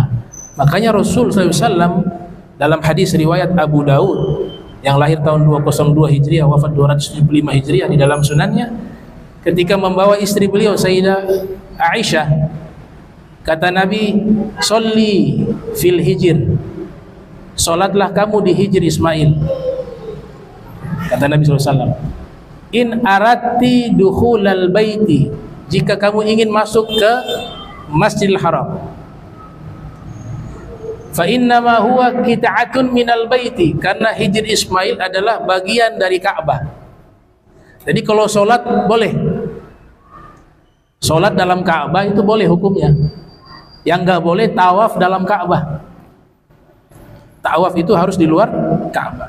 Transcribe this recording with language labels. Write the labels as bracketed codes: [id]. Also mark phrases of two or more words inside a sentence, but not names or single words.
[id] Makanya Rasul SAW dalam hadis riwayat Abu Daud yang lahir tahun 202 Hijriah, wafat 275 Hijriah, di dalam sunannya, ketika membawa istri beliau Sayyidah Aisyah, kata Nabi, [ar] "صلي في الحجر." [id] Salatlah kamu di Hijr Ismail. Kata Nabi SAW, [ar] "إن أردت دخول البيت." [id] Jika kamu ingin masuk ke Masjidil Haram, [ar] فإنما هو قطعة من البيت, [id] karena Hijr Ismail adalah bagian dari Ka'bah. Jadi kalau sholat boleh, sholat dalam Ka'bah itu boleh hukumnya. Yang enggak boleh tawaf dalam Ka'bah. Tawaf itu harus di luar Ka'bah.